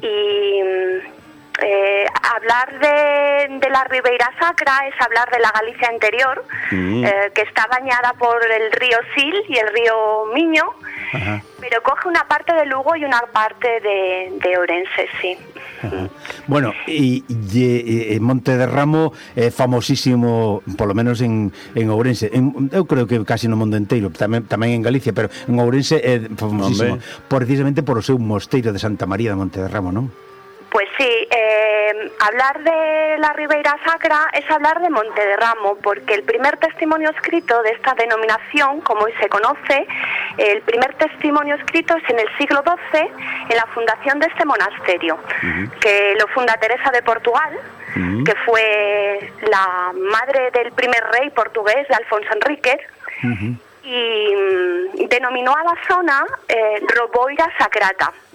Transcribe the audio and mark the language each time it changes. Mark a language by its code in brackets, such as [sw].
[es] Y hablar de la Ribeira Sacra es hablar de la Galicia interior, que está bañada por el río Sil y el río Miño. Ajá. Pero coge una parte de Lugo y una parte de Orense, sí. Ajá. [gl] Bueno, y Monte de Ramo é famosísimo, [es] por lo menos en Ourense, [gl] eu creo que casi no mundo entero, tamén en Galicia, pero en Ourense é famosísimo. Hombre. Precisamente por o seu mosteiro de Santa María de Monte de Ramo, non? [es] Pues sí, hablar de la Ribeira Sacra es hablar de Monte de Ramo, porque el primer testimonio escrito de esta denominación, como hoy se conoce, el primer testimonio escrito es en el siglo XII, en la fundación de este monasterio, que lo funda Teresa de Portugal, que fue la madre del primer rey portugués, de Alfonso Enríquez, y denominó a la zona Roboira Sacrata.